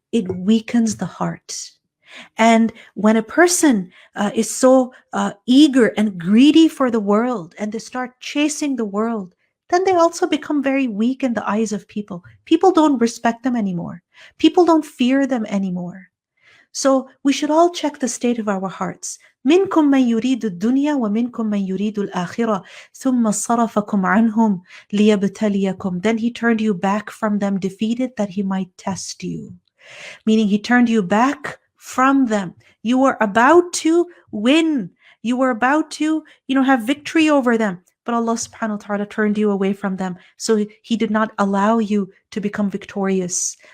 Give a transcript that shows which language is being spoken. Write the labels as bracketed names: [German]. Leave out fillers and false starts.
[English] It weakens the heart. And when a person is so eager and greedy for the world and they start chasing the world, then they also become very weak in the eyes of people. People don't respect them anymore. People don't fear them anymore. So we should all check the state of our hearts. [Arabic] منكم من يريد الدنيا ومنكم من يريد الآخرة ثم صرفكم عنهم ليبتليكم. [English] Then he turned you back from them defeated that he might test you. Meaning he turned you back from them. You were about to win. You were about to, have victory over them. But Allah subhanahu wa ta'ala turned you away from them. So he did not allow you to become victorious.